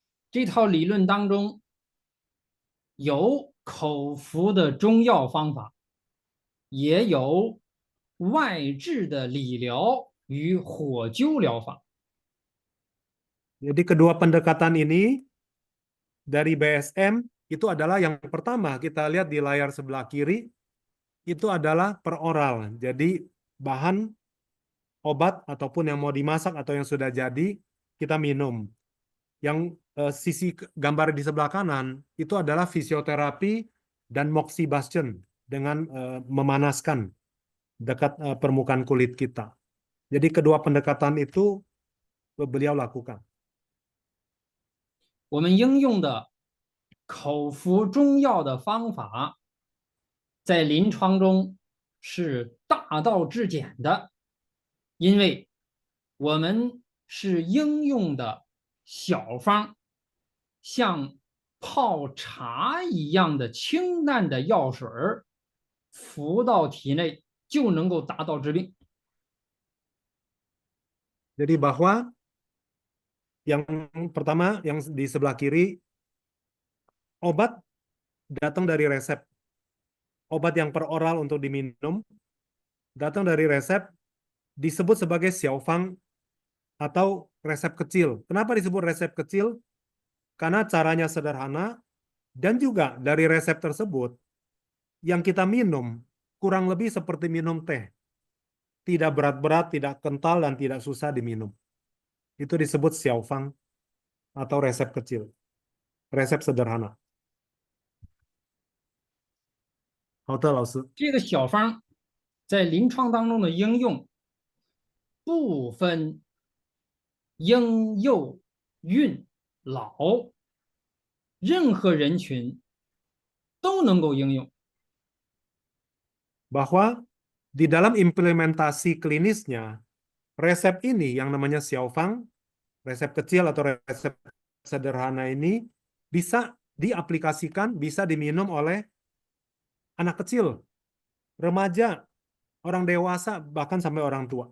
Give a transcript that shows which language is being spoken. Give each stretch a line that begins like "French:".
Chinese: 这套理论当中有口服的中药方法，也有外治的理疗与火灸疗法。
Indonesian: Jadi kedua pendekatan ini dari BSM itu adalah yang pertama kita lihat di layar sebelah kiri, itu adalah per oral. Jadi bahan obat ataupun yang mau dimasak atau yang sudah jadi kita minum. Yang sisi gambar di sebelah kanan itu adalah fisioterapi dan moxibustion dengan memanaskan dekat permukaan kulit kita. Jadi kedua pendekatan itu beliau lakukan.
Chinese: 我们应用的口服中药的方法，在临床中是大道至简的，因为我们是应用的小方，像泡茶一样的清淡的药水儿，服到体内就能够达到治病。
Indonesian: Jadi bahwa Yang pertama, yang di sebelah kiri, obat datang dari resep. Obat yang per oral untuk diminum datang dari resep, disebut sebagai xiaofang atau resep kecil. Kenapa disebut resep kecil? Karena caranya sederhana, dan juga dari resep tersebut, yang kita minum kurang lebih seperti minum teh. Tidak berat-berat, tidak kental, dan tidak susah diminum. Itu disebut xiaofang atau resep kecil. Resep sederhana.
Chinese: 好的，老师。这个小方在临床当中的应用不分婴幼孕老，任何人群都能够应用。
Indonesian: Bahwa di dalam implementasi klinisnya, resep ini yang namanya xiaofang, resep kecil atau resep sederhana ini bisa diaplikasikan, bisa diminum oleh anak kecil, remaja, orang dewasa, bahkan sampai orang tua.